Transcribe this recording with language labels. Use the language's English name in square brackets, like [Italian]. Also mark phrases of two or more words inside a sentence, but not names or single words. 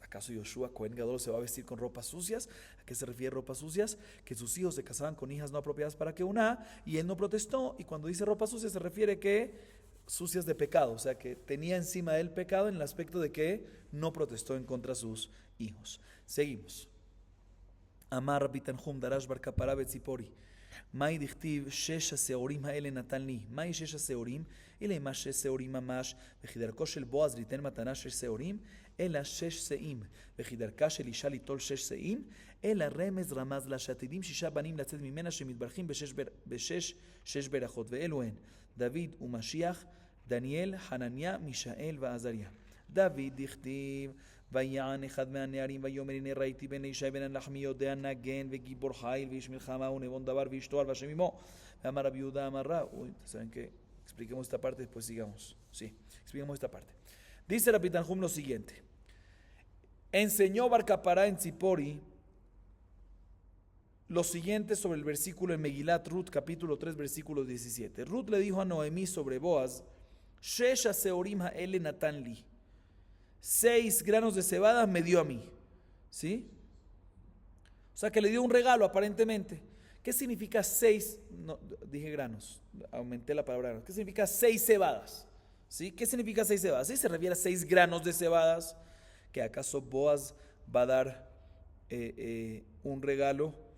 [Spanish] ¿Acaso Yoshua Cohen Gadol se va a vestir con ropas sucias? ¿A qué se refiere ropas sucias? Que sus hijos se casaban con hijas no apropiadas para que una, y él no protestó. Y cuando dice ropas sucias se refiere que sucias de pecado, o sea que tenía encima del pecado en el aspecto de que no protestó en contra de sus hijos. Seguimos. [Aramaic] אמר רבי תנחום דרש בר קפרא בציפורי מאי דכתיב שש השעורים האלה נתן לי. מאי שש השעורים [Hebrew] אלא מה 6 שעורים ממש, וכי דרכו של בועז ליתן מתנה 6 שעורים, אלא 6 שאים, וכי דרכה של אישה ליטול 6 שאים, אלא רמז לה שעתידים 6 בנים לצאת ממנה שמתברכים בשש ברכות, ואלו הן דוד ומשיח, דניאל, חנניה, מישאל ועזריה. דוד דכתיב ויען אחד מהנערים ויאמר הנה ראיתי בן ישי בן הלחמי יודע נגן וגיבור חיל ואיש מלחמה ונבון דבר ואיש תואר והשם עמו. ואמר רבי יהודה אמר רע. [Spanish] ¿Saben qué? Expliquemos esta parte, después sigamos. Sí, expliquemos esta parte. Dice Rabbi Tanhum lo siguiente. Enseñó Bar Kapará en Tzipori lo siguiente sobre el versículo en Megilat Ruth, capítulo 3, versículo 17. Ruth le dijo a Noemí sobre Boaz, [Hebrew] שש השעורים האלה נתן לי. [Spanish] 6 granos de cebada me dio a mí. ¿Sí? O sea que le dio un regalo aparentemente. ¿Qué significa 6? No, dije granos, aumenté la palabra granos. ¿Qué significa 6 cebadas? ¿Sí? ¿Qué significa 6 cebadas? ¿Sí? Se refiere a 6 granos de cebadas. ¿Que acaso Boaz va a dar un regalo?